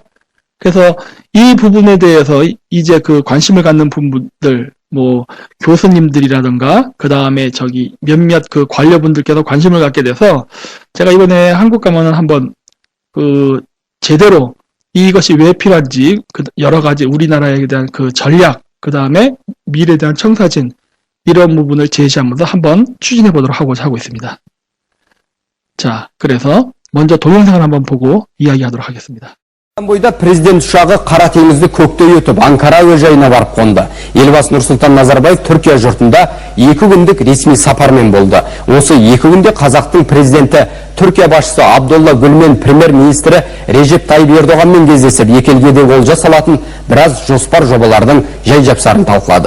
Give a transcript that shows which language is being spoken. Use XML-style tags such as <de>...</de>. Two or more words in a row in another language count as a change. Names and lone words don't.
<ko>그래서 이 부분에 대해서 이제 그 관심을 갖는 분들, 뭐 교수님들이라든가 그 다음에 저기 몇몇 그 관료분들께서 관심을 갖게 돼서 제가 이번에 한국 가면은 한번 그 제대로 이것이 왜 필요한지 그 여러 가지 우리나라에 대한 그 전략, 그 다음에 미래에 대한 청사진, 이런 부분을 제시하면서 한번 추진해 보도록 하고 있습니다. 자, 그래서 먼저 동영상을 한번 보고 이야기하도록 하겠습니다.</ko> <kk>Бойда президент ұшағы Қара теңізді көктей өтіп, Анкара әуежайына барып қонды. Елбасы Нұрсұлтан Назарбаев Түркия жұртында 2 күндік ресми сапармен болды. Осы 2 күнде қазақтың президенті Түркия басшысы Абдолла Гүл мен премьер-министрі Режеп Тайып Ердоғанмен кездесіп, екі елге де олжа салатын біраз жоспар жобалардың жай-жапсарын талқылады.</kk>